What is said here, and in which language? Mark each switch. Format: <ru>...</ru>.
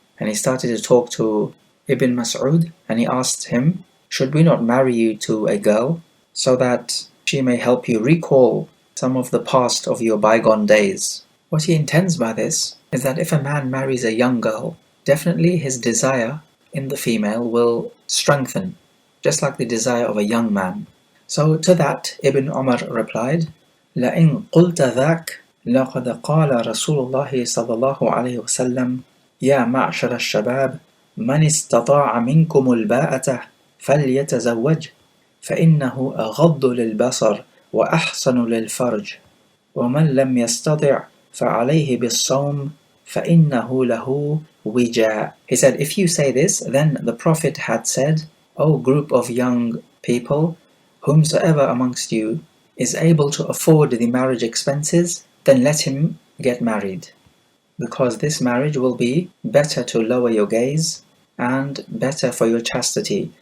<en>And he started to talk to Ibn Mas'ud, and he asked him, should we not marry you to a girl, so that she may help you recall some of the past of your bygone days? What he intends by this is that if a man marries a young girl, definitely his desire in the female will strengthen, just like the desire of a young man. So to that, Ibn Umar replied,</en> <ar>لَإِن قُلْتَ ذَاكَ لَقَدْ قَالَ رَسُولُ اللَّهِ صَلَّى اللَّهُ عَلَيْهِ وَسَلَّمَ يَا مَعْشَرَ الشَّبَابِ مَنِ اسْتَطَاعَ مِنْكُمُ الْبَاءَةَ فَلْيَتَزَوَّجْ فَإِنَّهُ أَغَضُّ لِلْبَصَرِ وأحسن للفرج ومن لم يستطع فعليه بالصوم فإنه له وجاء.</ar> <en>He said, if you say this, then the Prophet had said, O group of young people, whomsoever amongst you is able to afford the marriage expenses, then let him get married, because this marriage will be better to lower your gaze and better for your chastity.</en>